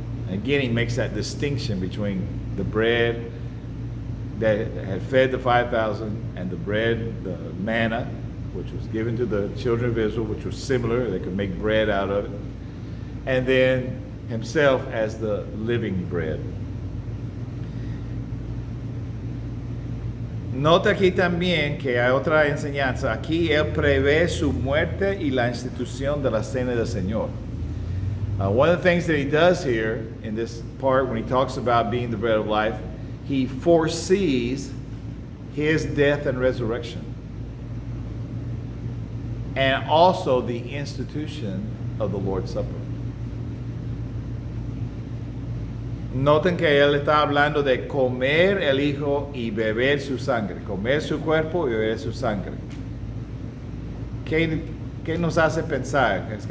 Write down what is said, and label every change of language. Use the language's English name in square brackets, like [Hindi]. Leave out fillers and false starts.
[English] Again, he makes that distinction between the bread that had fed the 5,000 and the bread, the manna, which was given to the children of Israel, which was similar. They could make bread out of it. And then himself as the living bread. [Spanish] Nota aquí también que hay otra enseñanza. Aquí él prevé su muerte y la institución de la cena del Señor. [English] One of the things that he does here in this part when he talks about being the bread of life, he foresees his death and resurrection. And also the institution of the Lord's Supper. [Spanish] Noten que él está hablando de comer el Hijo y beber su sangre. Comer su cuerpo y beber su sangre. ¿Qué nos hace pensar?